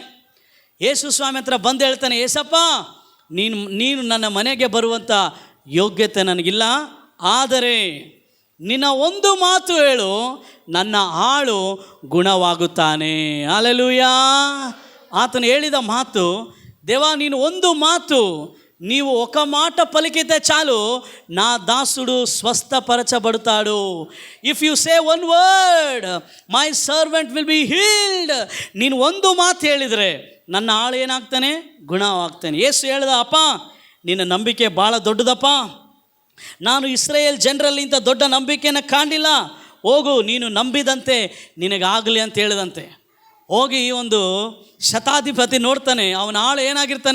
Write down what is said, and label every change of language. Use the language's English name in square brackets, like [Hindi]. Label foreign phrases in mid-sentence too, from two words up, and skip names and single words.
[Kannada] ಯೇಸು ಸ್ವಾಮಿ ಹತ್ರ ಬಂದು ಹೇಳ್ತಾನೆ, ಏಸಪ್ಪ, ನೀನು ನನ್ನ ಮನೆಗೆ ಬರುವಂಥ ಯೋಗ್ಯತೆ ನನಗಿಲ್ಲ, ಆದರೆ ನಿನ್ನ ಒಂದು ಮಾತು ಹೇಳು, ನನ್ನ ಆಳು ಗುಣವಾಗುತ್ತಾನೆ. ಹಲ್ಲೆಲೂಯಾ. ಆತನು ಹೇಳಿದ ಮಾತು, ದೇವಾ, ನೀನು ಒಂದು ಮಾತು, [Telugu] నీవు ఒక మాట పలికితే చాలు నా దాసుడు స్వస్థపరచబడతాడు. [English] If you say one word my servant will be healed. [Kannada] ನೀನು ಒಂದು ಮಾತು ಹೇಳಿದರೆ ನನ್ನ ಆಳು ಏನಾಗ್ತಾನೆ? ಗುಣವಾಗ್ತಾನೆ. ಯೇಸು ಹೇಳ್ದ, ಅಪ್ಪ, ನಿನ್ನ ನಂಬಿಕೆ ಭಾಳ ದೊಡ್ಡದಪ್ಪ. ನಾನು ಇಸ್ರಾಯೇಲ್ ಜನರಲ್ಲಿ ಇಂಥ ದೊಡ್ಡ ನಂಬಿಕೆಯನ್ನು ಕಾಣಿಲ್ಲ. ಹೋಗು, ನೀನು ನಂಬಿದಂತೆ ನಿನಗಾಗಲಿ ಅಂತ ಹೇಳಿದಂತೆ. ಹೋಗಿ ಈ ಒಂದು ಶತಾಧಿಪತಿ ನೋಡ್ತಾನೆ, ಅವನ ಆಳು ಏನಾಗಿರ್ತಾನೆ?